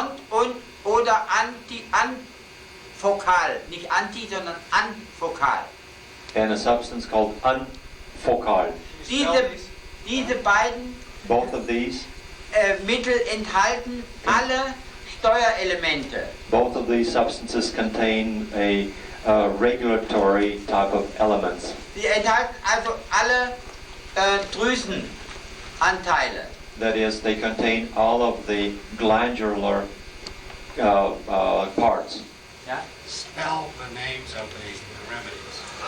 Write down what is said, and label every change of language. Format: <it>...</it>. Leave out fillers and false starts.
<de>und oder Anfokal, nicht Anti, sondern Anfokal.</de> <en>and a substance called Unfocal.</en> <de>Diese beiden</de> <en>Both of these,</en> <de>Mittel enthalten alle Steuerelemente.</de> <en>both of these substances contain a regulatory type of elements.</en> <de>Sie enthalten also alle Drüsenanteile.</de> <en>That is, they contain all of the glandular parts.</en> <de>Ja?</de> <en>Spell the names of the remedies.</en>